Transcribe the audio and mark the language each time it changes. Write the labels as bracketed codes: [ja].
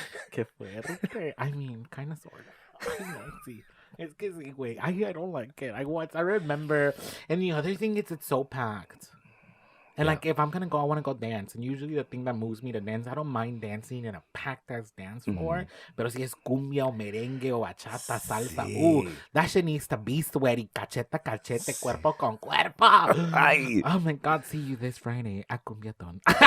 [es] Qué fuerte. [en] I mean, kind of, sort of. I know, sí. [es] Es que sí, güey. [en] I don't like it. I remember. And the other thing is, it's so packed. And like, if I'm going to go, I want to go dance. And usually the thing that moves me to dance, I don't mind dancing in a packed-ass dance floor. [es] Pero si es cumbia o merengue o bachata, salsa, [en] that shit needs to be sweaty. [es] Cachete, cuerpo con cuerpo. Ay. [en] Oh my God, see you this Friday at Cumbiaton.